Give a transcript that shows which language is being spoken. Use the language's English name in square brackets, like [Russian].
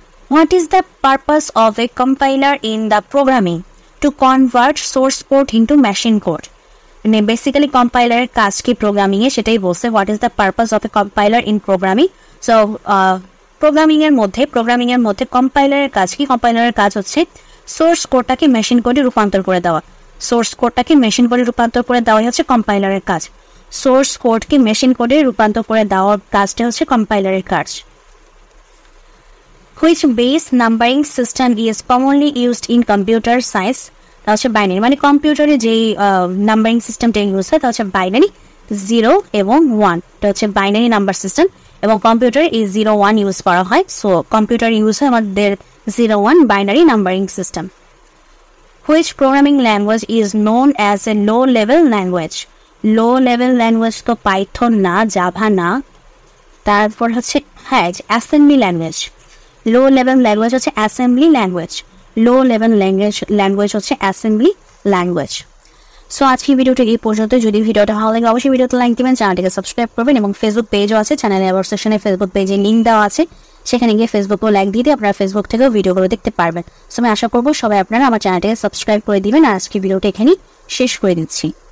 [English] What is the purpose of a compiler in the programming? To convert source code into machine code. [Bangla] মানে basically কম্পাইলারের কাজ কি programming এ সেটাই বলছে। [English] What is the purpose of a compiler in programming? [Bangla] So programming এর মধ্যে কম্পাইলারের কাজ কি? কম্পাইলারের কাজ হচ্ছে সোর্স কোডটাকে মেশিন কোডে রূপান্তর করে দেওয়া। সোর্স কোডটাকে মেশিন কোডে রূপান্তর করে দেওয়াই হচ্ছে কম্পাইলারের কাজ। সোর্স কোডকে মেশিন কোডে রূপান্তর করে দেওয়ার কাজটা হচ্ছে কম্পাইলারের কাজ। [English] Which base numbering system is commonly used in computer science? [Bangla] তা হচ্ছে বাইনারি। মানে কম্পিউটারে যেই নাম্বারিং সিস্টেমটা ইউজ হয় তা হচ্ছে বাইনারি, 0 এবং 1। এটা হচ্ছে বাইনারি নাম্বার সিস্টেম এবং কম্পিউটারে এই 0, 1 ইউজ করা হয়। সো কম্পিউটার ইউজ হয় আমাদের 0, 1 binary numbering system. [English] Which programming language is known as a low-level language? Low-level language [Bangla] তো পাইথন না, জাভা না, তারপর হচ্ছে অ্যাসেম্বলি ল্যাঙ্গুয়েজ। লো-লেভেল ল্যাঙ্গুয়েজ হচ্ছে অ্যাসেম্বলি ল্যাঙ্গুয়েজ। লো-লেভেল ল্যাঙ্গুয়েজ হচ্ছে অ্যাসেম্বলি ল্যাঙ্গুয়েজ। সো আজকে ভিডিওটা এই পর্যন্ত। যদি ভিডিওটা ভালো লাগে অবশ্যই ভিডিওতে লাইক দিবেন, চ্যানেলটিকে সাবস্ক্রাইব করবেন এবং ফেসবুক পেজও আছে, চ্যানেলে অ্যাবাউট সেকশনে ফেসবুক পেজে লিঙ্ক দেওয়া আছে, সেখানে গিয়ে ফেসবুকেও লাইক দিয়ে আপনারা ফেসবুক থেকেও ভিডিওগুলো দেখতে পারবেন। সো আমি আশা করবো সবাই আপনারা আমার চ্যানেলটিকে সাবস্ক্রাইব করে দিবেন। আর আজকে ভিডিওটা এখানেই শেষ করে দিচ্ছি।